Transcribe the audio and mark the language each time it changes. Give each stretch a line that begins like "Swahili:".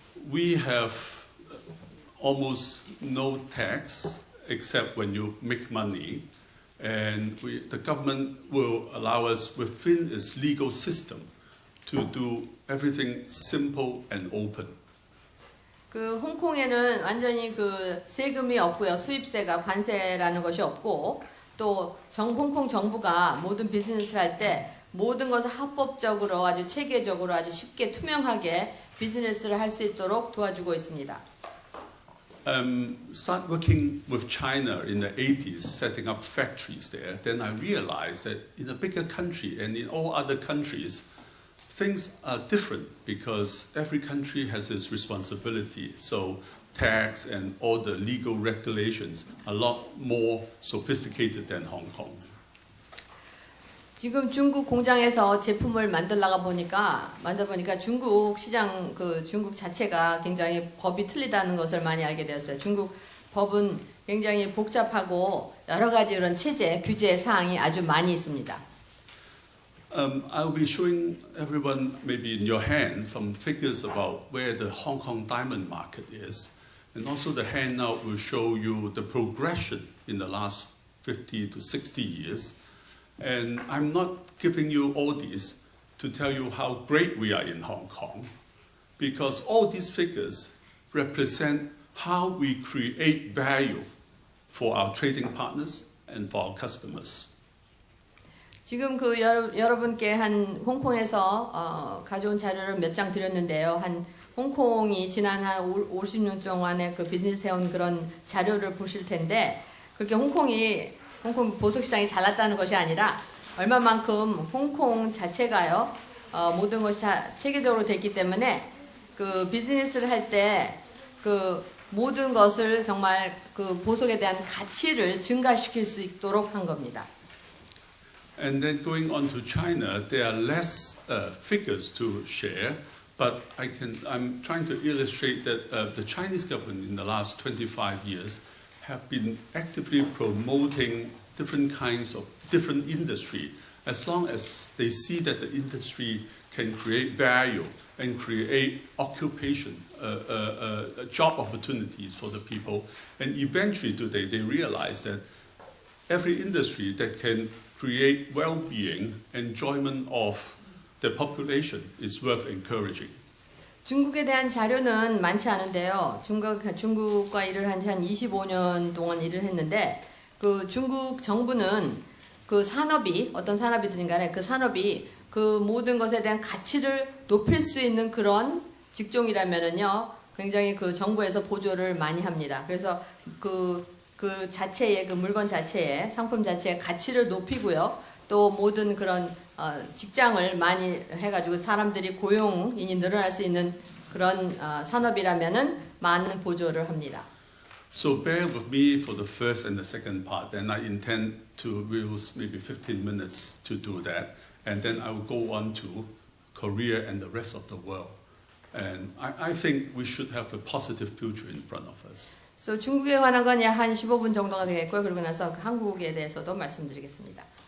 English: We have almost no tax except when you make money, and the government will allow us within its legal system to do everything simple and open.
Korean: 홍콩에는 완전히 세금이 없고요, 수입세가 관세라는 것이 없고, 또 홍콩 정부가 모든 비즈니스를 할 때 모든 것을 합법적으로 아주 체계적으로 아주 쉽게 투명하게 비즈니스를 할 수 있도록 도와주고 있습니다.
English: Start working with China in the 80s, setting up factories there. Then I realized that in a bigger country and in all other countries, things are different because every country has its responsibility. So tax and all the legal regulations are a lot more sophisticated than Hong Kong.
Korean: 지금 중국 공장에서 제품을 만들다가 보니까 중국 시장 중국 자체가 굉장히 법이 틀리다는 것을 많이 알게 되었어요. 중국 법은 굉장히 복잡하고 여러 가지 이런 체제, 규제 사항이 아주 많이 있습니다.
English: I'll be showing everyone maybe in your hand some figures about where the Hong Kong diamond market is. And also the handout will show you the progression in the last 50 to 60 years. And I'm not giving you all these to tell you how great we are in Hong Kong, because all these figures represent how we create value for our trading partners and for our customers.
Korean: 지금 그 여러분께 한 홍콩에서 가져온 자료를 몇 장 드렸는데요. 한 홍콩이 지난 한 50년 동안에 그 비즈니스 해온 그런 자료를 보실 텐데, 그렇게 홍콩 보석시장이 잘났다는 것이 아니라 얼마만큼 홍콩 자체가요, 모든 것이 체계적으로 됐기 때문에 그 비즈니스를 할 때 그 모든 것을 정말 그 보석에 대한 가치를 증가시킬 수 있도록 한 겁니다.
English: And then going on to China, there are less figures to share, but I'm trying to illustrate that the Chinese government in the last 25 years have been actively promoting different kinds of different industry, as long as they see that the industry can create value and create occupation, job opportunities for the people. And eventually today they realize that every industry that can create well-being, enjoyment of the population is worth encouraging.
Korean: 중국에 대한 자료는 많지 않은데요. 중국과 일을 한 지 한 25년 동안 일을 했는데, 그 중국 정부는 그 산업이 어떤 산업이든 간에 그 산업이 그 모든 것에 대한 가치를 높일 수 있는 그런 직종이라면은요, 굉장히 그 정부에서 보조를 많이 합니다. 그래서 그 자체의 그 물건 자체의 상품 자체의 가치를 높이고요. 또 모든 그런 직장을 많이 해가지고 사람들이 고용인이 늘어날 수 있는 그런 산업이라면은 많은 보조를 합니다.
English: So bear with me for the first and the second part, and I intend to use maybe 15 minutes to do that, and then I will go on to Korea and the rest of the world. And I think we should have a positive future in front of us.
Korean: So 중국에 관한 건 약 한 15분 정도가 되겠고요. 그러고 나서 한국에 대해서도 말씀드리겠습니다.